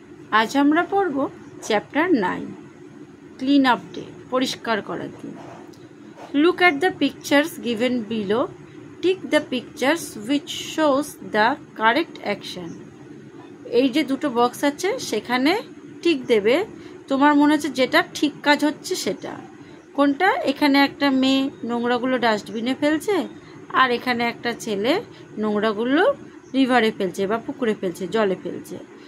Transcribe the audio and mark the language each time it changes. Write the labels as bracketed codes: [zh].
[bn] আজ আমরা পড়ব চ্যাপ্টার 9 ক্লিন আপ ডে পরিষ্কার করার দিন। [en] Look at the pictures given below. Tick the pictures which shows the correct action. [bn] এই যে দুটো বক্স আছে সেখানে টিক দেবে তোমার মনে হচ্ছে যেটা ঠিক কাজ হচ্ছে সেটা। কোনটা? এখানে একটা মেয়ে নোংরাগুলো ডাস্টবিনে ফেলছে আর এখানে একটা ছেলে নোংরাগুলো রিভারে ফেলছে বা পুকুরে ফেলছে, জলে ফেলছে।